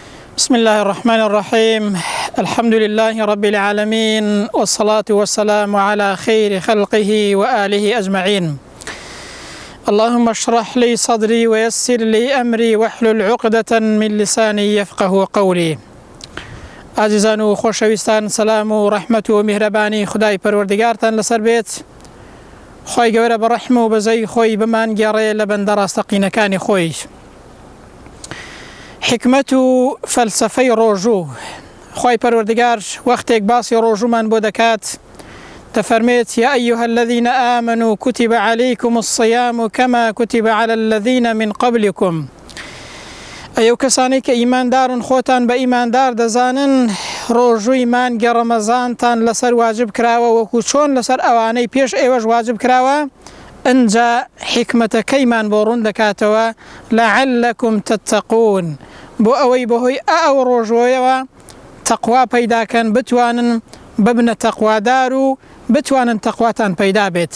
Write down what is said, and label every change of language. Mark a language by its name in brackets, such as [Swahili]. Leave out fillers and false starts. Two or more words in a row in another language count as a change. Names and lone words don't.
[Arabic] بسم الله الرحمن الرحيم. الحمد لله رب العالمين، والصلاة والسلام على خير خلقه وآله أجمعين. اللهم اشرح لي صدري ويسر لي أمري واحلل عقدة من لساني يفقه قولي. [Central Kurdish] عزیزان و خۆشەویستان، سلام و ڕەحمەت و میهرەبانی خدای پەروەردگارتان لەسەر بێت. خۆی گەورە بە ڕەحم و بەزەی خۆی بمان گێڕێ لە بەندە ڕاستەقینەکانی خۆی. حکمت و فەلسەفەی ڕۆژوو. خۆی پەروەردگار وەختێک باسی ڕۆژوومان بۆ دەکات، دەفەرمێت: [Arabic] یا ئەیها الذین آمنوا کتب علیکم الصیام کما کتب علی الذین من قبلکم. [Central Kurdish] ئەو کەسانی کە ئیماندارن، خۆتان بە ئیماندار دەزانن، ڕۆژووی مانگی ڕەمەزانتان لەسەر واجب کراوە وەکو چۆن لەسەر ئەوانەی پێش ئێوەش واجب کراوە. ئەنجا حکمەتەکەیمان بۆ ڕوون دەکاتەوە: [Arabic] لەعەلەکم تەتەقون، [Central Kurdish] بۆ ئەوەی بەهۆی ئەو ڕۆژوۆیەوە تەقوا پەیداکەن، بتوانن ببنە تەقوادار و بتوانن تەقواتان پەیدا بێت.